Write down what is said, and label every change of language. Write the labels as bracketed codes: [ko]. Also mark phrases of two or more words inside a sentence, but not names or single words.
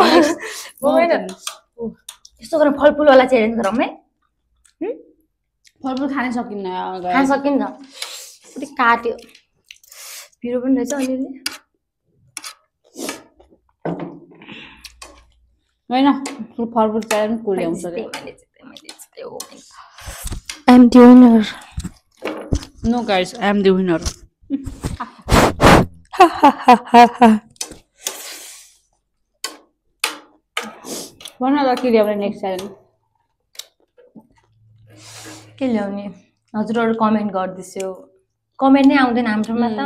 [ne] यस्तो गरेर फलफुलवाला च्यालेन्ज गरौँ है फलफुल खानै सकिन्न खान सकिन्छ पुरै काट्यो पिरो पनि रहेछ अलिअलि होइन फलफुल च्यालेन्ज को ल्याउँछ [en] I am the winner. No guys, I am the winner. [ne] भन ल के ल्याउने नेक्स्ट च्यालेन्ज के ल्याउने हजुरहरू कमेन्ट गरिदिन्छु कमेन्ट नै आउँदैन हाम्रोमा त